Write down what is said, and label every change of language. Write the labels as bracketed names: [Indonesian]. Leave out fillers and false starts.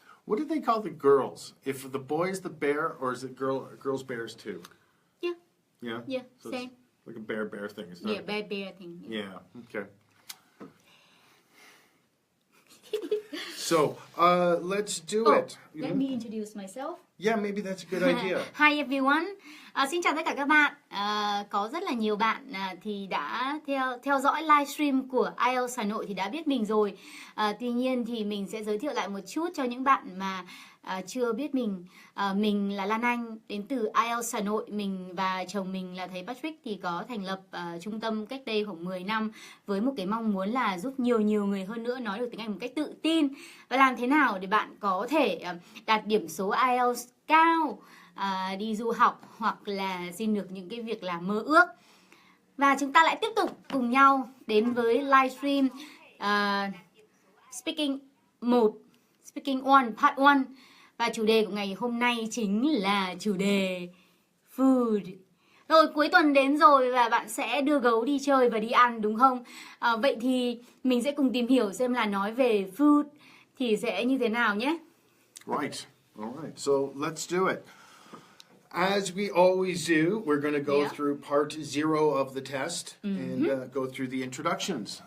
[English] What do they call the girls? If the boy's the bear, or is it girls bears too? Yeah. Yeah? Yeah, So same. It's like a bear thing. It's not... Yeah, bear thing. Yeah, okay. So, let's do it. Let me introduce myself. Yeah, maybe that's a good idea. Hi everyone. [Vietnamese] Xin chào tất cả các bạn. Có rất là nhiều bạn thì đã theo dõi livestream của IELTS Hà Nội thì đã biết mình rồi. Tuy nhiên thì mình sẽ giới thiệu lại một chút cho những bạn mà chưa biết mình. Mình là Lan Anh, đến từ IELTS Hà Nội. Mình và chồng mình là thầy Patrick thì có thành lập trung tâm cách đây khoảng 10 năm với một cái mong muốn là giúp nhiều người hơn nữa nói được tiếng Anh một cách tự tin. Và làm thế nào để bạn có thể đạt điểm số IELTS cao, đi du học hoặc là xin được những cái việc làm mơ ước. Và chúng ta lại tiếp tục cùng nhau đến với livestream Speaking 1, Speaking 1, Part 1. Và chủ đề của ngày hôm nay chính là chủ đề Food. Rồi cuối tuần đến rồi và bạn sẽ đưa gấu đi chơi và đi ăn đúng không? Vậy thì mình sẽ cùng tìm hiểu xem là nói về food thì sẽ như thế nào nhé. [English] Right. All right. So let's do it. As we always do, we're going to go through part 0 of the test and go through the introductions.